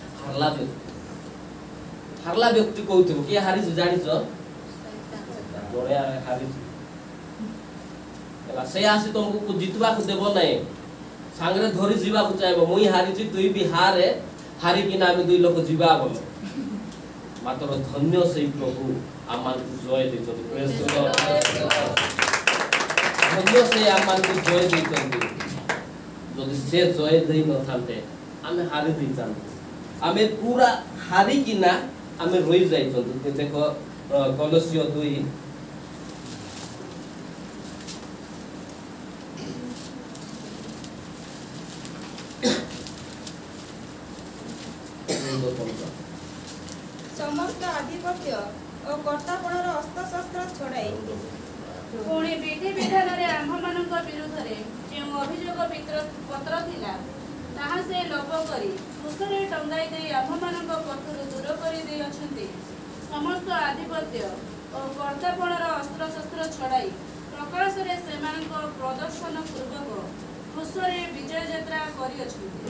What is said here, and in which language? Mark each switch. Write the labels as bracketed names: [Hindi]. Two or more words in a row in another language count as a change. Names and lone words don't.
[Odia] ହାରଲା ବ୍ୟକ୍ତି କହୁଥିବ କିଏ ହାରିଛି ଜାଣିଛ ଜଣେ ହାରିଛି ହେଲା ସେ ଆସି ତମକୁ ଜିତବାକୁ ଦେବ ନାହିଁ ସାଙ୍ଗରେ ଧରି ଯିବାକୁ ଚାହିଁବ ମୁଇଁ ହାରିଛି ତୁଇ ବି ହାରେ ହାରିକିନା ଆମେ 2 ଲୋକ ଯିବା ବୋଲେ ମାତ୍ର ଧନ୍ୟ ସେଇ ପ୍ରଭୁ ଆମମାନଙ୍କୁ ଜୟ ଦେଇଛନ୍ତି ଧନ୍ୟ ସେ ଆମମାନଙ୍କୁ ଜୟ ଦେଇଛନ୍ତି ଯଦି ସେ ଜୟ ଦେଇ ନଥାନ୍ତେ ଆମେ ହାରି ଦେଇଥାନ୍ତେ ଆମେ ପୁରା ହାରିକିନା ଆମେ ରହି ଯାଇଛନ୍ତି ଦେଖ କଲୋସିୟ 2 ସମସ୍ତ ଆଧିପତ୍ୟ ଓ କର୍ତ୍ତାପଣର ଅସ୍ତ୍ରଶସ୍ତ୍ର ଛଡ଼ାଇ ପୁଣି ବିଧି ବିଧାନ आम्भମାନଙ୍କ ବିରୁଦ୍ଧରେ ଯେଉଁ ଅଭିଯୋଗ ପତ୍ର ଥିଲା ତାହା ସେ ଲୋପ କରି କ୍ରୁଶରେ ଟଙ୍ଗାଇ ଦେଇ ଆମ୍ଭମାନଙ୍କ ପଥରୁ ଦୂର କରି ଦେଇଅଛନ୍ତି ସମସ୍ତ ଆଧିପତ୍ୟ ଓ କର୍ତ୍ତାପଣର ଅସ୍ତ୍ରଶସ୍ତ୍ର ଛଡ଼ାଇ ପ୍ରକାଶରେ ସେମାନଙ୍କ ପ୍ରଦର୍ଶନ ପୂର୍ବକ କ୍ରୁଶରେ ବିଜୟ ଯାତ୍ରା କରିଅଛନ୍ତି